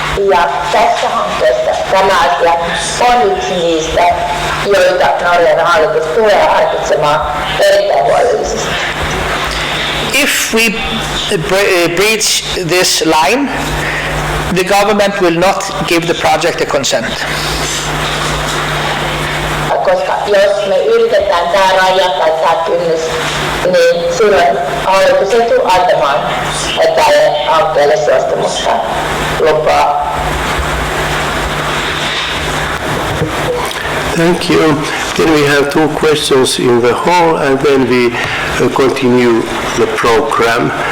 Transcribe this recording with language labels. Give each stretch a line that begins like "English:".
Finnish: Ja tässä hankkeessa tämä asia on yksi niistä, joita Norjan hallitus tulee harkitsemaan erittäin huolellisesti.
English: If we breach this line, the government will not give the project a consent.
Finnish: Koska jos me yritetään tämä raja tai tämä kynnys, niin silloin hallitus ei tule antamaan tälle hankkeelle suostumusta lupaa.
English: Thank you. Then we have two questions in the hall and then we continue the program.